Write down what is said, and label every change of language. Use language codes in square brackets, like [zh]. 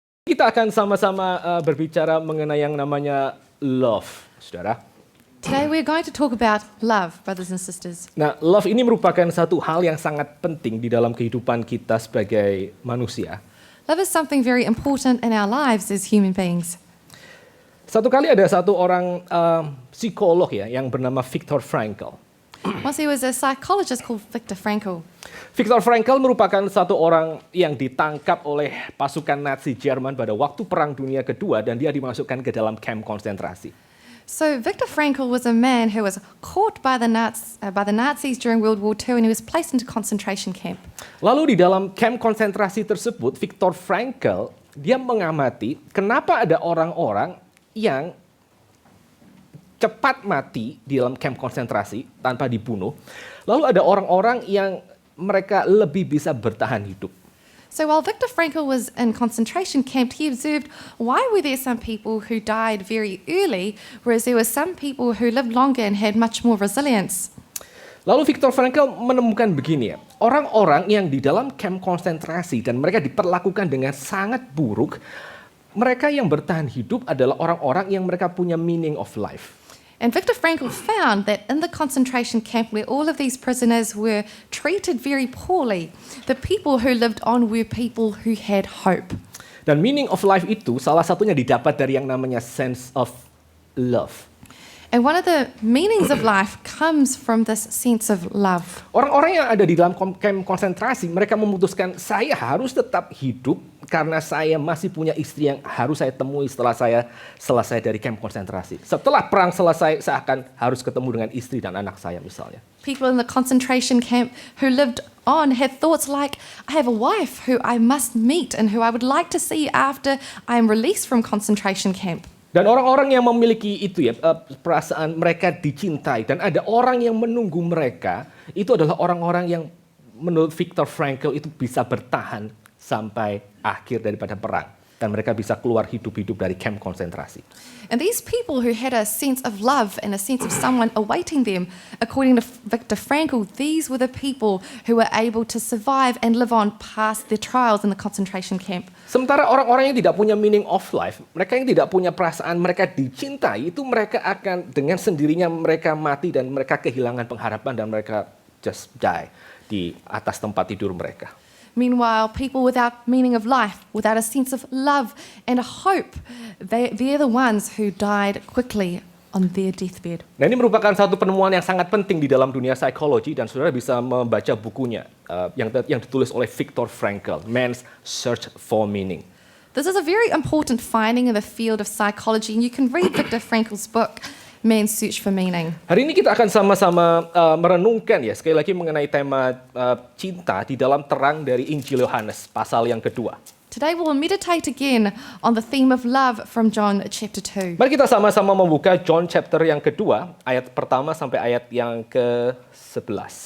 [id] kita akan sama-sama berbicara mengenai yang namanya love, saudara. [en] Today we're going to talk about love, brothers and sisters. [id] Nah, love ini merupakan satu hal yang sangat penting di dalam kehidupan kita sebagai manusia. [en] Love is something very important in our lives as human beings. [id] Satu kali ada satu orang psikolog ya yang bernama Viktor Frankl. [en] Once there was a psychologist called Viktor Frankl. [id] Viktor Frankl merupakan satu orang yang ditangkap oleh pasukan Nazi Jerman pada waktu Perang Dunia Kedua dan dia dimasukkan ke dalam kamp konsentrasi. [en] So Viktor Frankl was a man who was caught by the Nazis during World War II and he was placed into concentration camp. [id] Lalu di dalam kamp konsentrasi tersebut, Viktor Frankl dia mengamati kenapa ada orang-orang yang cepat mati di dalam kamp konsentrasi tanpa dibunuh. Lalu ada orang-orang yang mereka lebih bisa bertahan hidup. [en] So while Viktor Frankl was in concentration camp, he observed why were there some people who died very early, whereas there were some people who lived longer and had much more resilience. [id] Lalu Viktor Frankl menemukan begini ya, orang-orang yang di dalam kamp konsentrasi dan mereka diperlakukan dengan sangat buruk, mereka yang bertahan hidup adalah orang-orang yang mereka punya [en] meaning of life. And Viktor Frankl found that in the concentration camp where all of these prisoners were treated very poorly, the people who lived on were people who had hope. [id] Dan [en] meaning of life [id] itu salah satunya didapat dari yang namanya [en] sense of love. And one of the meanings of life comes from this sense of love. [id] Orang-orang yang ada di dalam kamp konsentrasi, mereka memutuskan saya harus tetap hidup karena saya masih punya istri yang harus saya temui setelah saya selesai dari kamp konsentrasi. Setelah perang selesai, saya akan harus ketemu dengan istri dan anak saya misalnya. [en] People in the concentration camp who lived on had thoughts like, I have a wife who I must meet and who I would like to see after I am released from concentration camp. [id] Dan orang-orang yang memiliki itu ya, perasaan mereka dicintai dan ada orang yang menunggu mereka, itu adalah orang-orang yang menurut Viktor Frankl itu bisa bertahan sampai akhir daripada perang. Dan mereka bisa keluar hidup-hidup dari kamp konsentrasi. [en] And these people who had a sense of love and a sense of someone awaiting them, according to Viktor Frankl, these were the people who were able to survive and live on past their trials in the concentration camp. [id] Sementara orang-orang yang tidak punya [en] meaning of life, [id] mereka yang tidak punya perasaan mereka dicintai, itu mereka akan dengan sendirinya mereka mati dan mereka kehilangan pengharapan dan mereka [en] just die [id] di atas tempat tidur mereka. [en] Meanwhile, people without meaning of life, without a sense of love and hope, they're the ones who died quickly on their deathbed. [id] Nah, ini merupakan satu penemuan yang sangat penting di dalam dunia psikologi dan saudara bisa membaca bukunya yang ditulis oleh Viktor Frankl, Man's Search for Meaning. [en] This is a very important finding in the field of psychology, and you can read Viktor Frankl's book, Man's Search for Meaning. [id] Hari ini kita akan sama-sama merenungkan ya sekali lagi mengenai tema cinta di dalam terang dari Injil Yohanes pasal yang kedua. [en] Today we'll meditate again on the theme of love from John chapter 2. [id] Mari kita sama-sama membuka [en] John chapter [id] yang kedua, ayat pertama sampai ayat yang ke-11.